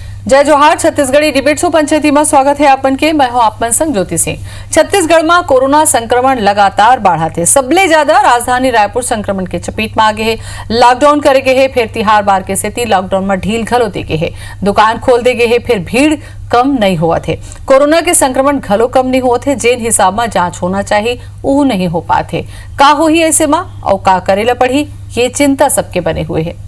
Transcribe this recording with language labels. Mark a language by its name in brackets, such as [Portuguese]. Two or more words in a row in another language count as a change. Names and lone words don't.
[Chhattisgarhi] जय जोहार छत्तीसगढ़ी डिबेट शो पंचायती में स्वागत है आपन के। मैं हूं आपमन संग ज्योति सिंह। छत्तीसगढ़ में कोरोना संक्रमण लगातार बढ़त है। सबले ज्यादा राजधानी रायपुर संक्रमण के चपेट में आ गए है। लॉकडाउन करे गए है, फिर तिहार बार के सेती लॉकडाउन में ढील घलो दे गए है। दुकान खोल दे गए है, फिर भीड़ कम नहीं हुआ थे। कोरोना के संक्रमण घलो कम नहीं हुआ थे। जेन हिसाब में जांच होना चाहिए वो नहीं हो पाते। का हो ही ऐसे में और का करेला पड़ी, ये चिंता सबके बने हुए है।